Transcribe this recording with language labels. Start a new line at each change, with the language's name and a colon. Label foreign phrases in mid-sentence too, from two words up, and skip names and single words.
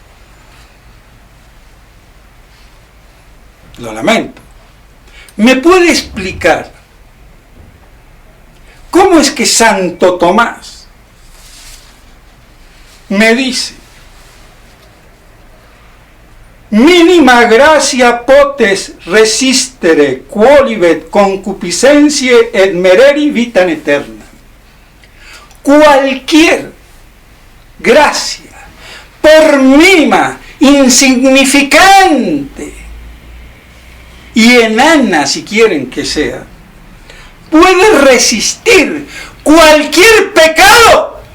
Spanish: Lo lamento. ¿Me puede explicar cómo es que Santo Tomás me dice:
Latin: mínima gracia potes resistere quolibet concupiscentiae et mereri vitam aeterna?
Spanish: Cualquier gracia, por mínima, insignificante y enana, si quieren que sea, puede resistir cualquier pecado.